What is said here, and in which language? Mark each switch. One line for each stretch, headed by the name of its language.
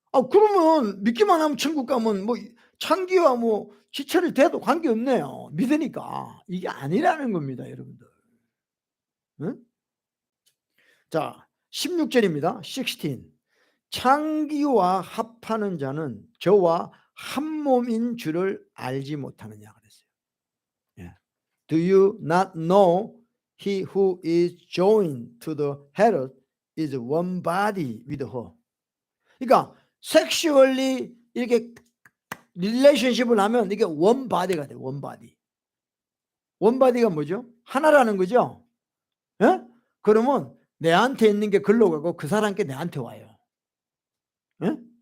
Korean: 그러면 믿기만 하면 천국 가면 뭐 창기와 뭐 지체를 돼도 관계없네요. 믿으니까. 이게 아니라는 겁니다, 여러분들. 응? 자, 16절입니다. 16. 창기와 합하는 자는 저와 한 몸인 줄을 알지 못하느냐 그랬어요. 예.
English: Do you not know he who is joined to the Herod is one body with her?
Korean: 그러니까 섹슈얼리 이렇게 릴레이션십을 하면 이게 원바디가 돼요. 원바디. 원바디가 뭐죠? 하나라는 거죠. 예? 그러면 내한테 있는 게 글로 가고 그 사람께 내한테 와요. 예?